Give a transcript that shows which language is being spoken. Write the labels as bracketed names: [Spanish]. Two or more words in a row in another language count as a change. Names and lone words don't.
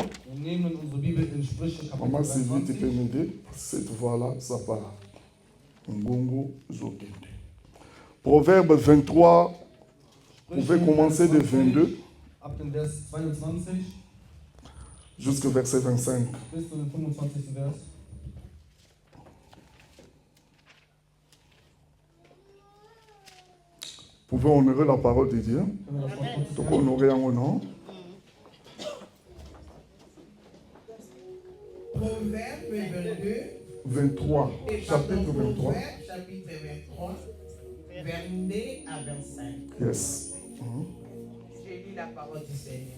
[French] Maman Sylvie, tu peux m'aider? Cette voix-là, ça part. Proverbe 23, vous pouvez commencer de 22. [German] ab dem Vers 22 [French] jusqu'au verset 25. [German] bis zu dem 25. Vers. [French] Vous pouvez honorer la parole de Dieu. [German] Können wir das mal kurz [French] Donc honorer en nom. Proverbe 22. 23, chapitre 23. Proverbe chapitre 23, 22 à 25. Yes. Je lis la parole du Seigneur.